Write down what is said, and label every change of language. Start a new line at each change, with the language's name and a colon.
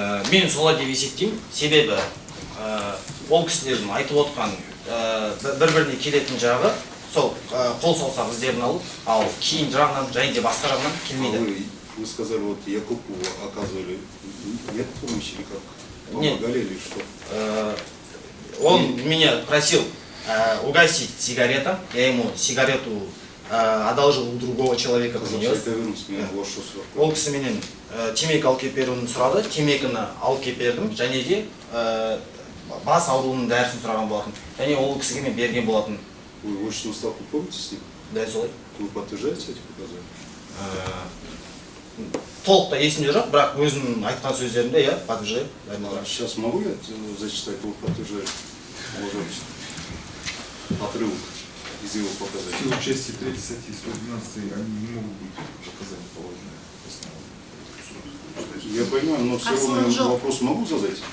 Kazakh: Мен солай деп есептеймін, себебі ол кісілердің айтып отқан бір-біріне келетін жағы сол қол саусақ іздерін алып, ал киім жағынан және де басқа жағынан келмейді.
Russian: Вы сказали, вот Якупову оказывали нет помощи или как? Нет. Помогали или что? Он меня просил угасить сигарету, я ему сигарету одолжил у другого человека принес.
Kazakh: Ол кісі менен темекі алып келіп беруін сұрады, темекіні алып келіп бердім, және де бас ауруының дәрісін сұраған болатын. Және ол кісіге мен берген болатын.
Russian: Вы очную ставку помните с ним?
Kazakh: Да, солай.
Russian: Вы подтверждаете эти показания?
Kazakh: Толықта есімде жоқ, бірақ өзінің айтқан сөздерінде,
Russian: я подтверждаю. Сейчас могу я зачитать, вы подтверждаете? Отрывок из его показаний. В силу части 3 статьи 112 они не могут быть показания положенные в основе. Я понимаю, но все равно я вопрос могу задать?